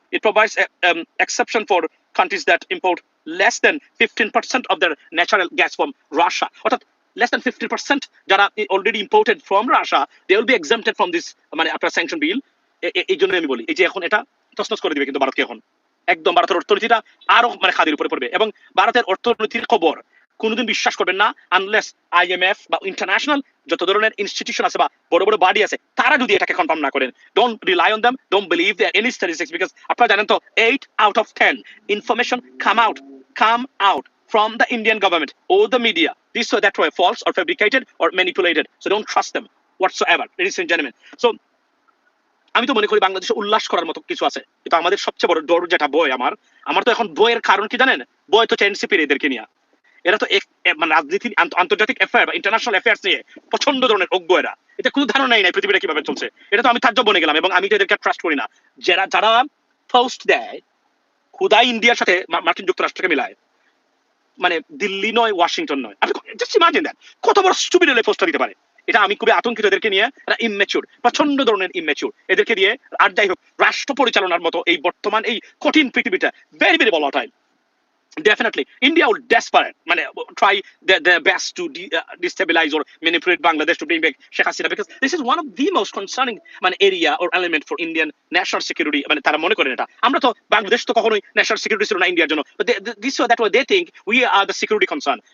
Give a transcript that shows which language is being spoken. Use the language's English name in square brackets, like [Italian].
[English] It provides exception for countries that import less than 15% of their natural gas from Russia. Less than 50% [Bangla] যারা [English] already imported from Russia, they will be exempted from this after sanction bill. [Bangla] এই জন্য আমি বলি, এই যে এখন এটা তছনছ করে দিবে কিন্তু ভারতকে, এখন একদম ভারতের অর্থনীতিটা আরো খাদের উপরে পড়বে, এবং ভারতের অর্থনীতির খবর কোনোদিন বিশ্বাস করবেন না আনলেস IMF বা ইন্টারন্যাশনাল যত ধরনের ইনস্টিটিউশন আছে বা বড় বড় বডি আছে তারা যদি এটাকে কনফার্ম না করেন। [English] don't rely on them, don't believe their any statistics, because [Bangla] আপনারা জানেন তো [English] 8 out of 10 information come out from the Indian government or the media, this or that way false or fabricated or manipulated. So don't trust them whatsoever, ladies and gentlemen. [Bangla] So আমি তো মনে করি বাংলাদেশে উল্লাস করার মতো কিছু আছে, কিন্তু আমাদের সবচেয়ে বড় ডর যেটা বই, আমার তো এখন বইয়ের কারণ কি জানেন? বই তো এনসিপির এদেরকে নিয়ে, এরা তো রাজনীতি, আন্তর্জাতিক অ্যাফেয়ার বা ইন্টারন্যাশনাল অ্যাফেয়ার্স নিয়ে প্রচন্ড ধরনের অজ্ঞ এরা, এটা কোনো ধারণাই নাই পৃথিবীটা কিভাবে চলছে। এটা তো আমি তাজ্জব বনে গেলাম, এবং আমি তো এদেরকে ট্রাস্ট করি না। যারা পোস্ট দেয় খুদাই ইন্ডিয়ার সাথে মার্কিন যুক্তরাষ্ট্রকে মিলায়, দিল্লি নয়, ওয়াশিংটন নয়, আপনি জাস্ট ইমাজিন দেন কত বড় স্টুপিড হলে পোস্টটা দিতে পারে। এটা আমি খুবই আতঙ্কিত এদেরকে নিয়ে, এরা ইম্যাচিউর, প্রচন্ড ধরনের ইম্যাচিউর এদেরকে দিয়ে। আর যাই হোক, রাষ্ট্র পরিচালনার মতো এই বর্তমান এই কঠিন পৃথিবীটা very very volatile. [English] Definitely, India will desperate, try their best to destabilize or manipulate Bangladesh to bring back Sheikh Hasina, because this is one of the most concerning area or element for Indian national security. [Bangla] তারা মনে করেন এটা, আমরা তো বাংলাদেশ তো কখনোই national security ছিল না ইন্ডিয়ার জন্য, [English] but this or that way they think we are the security concern.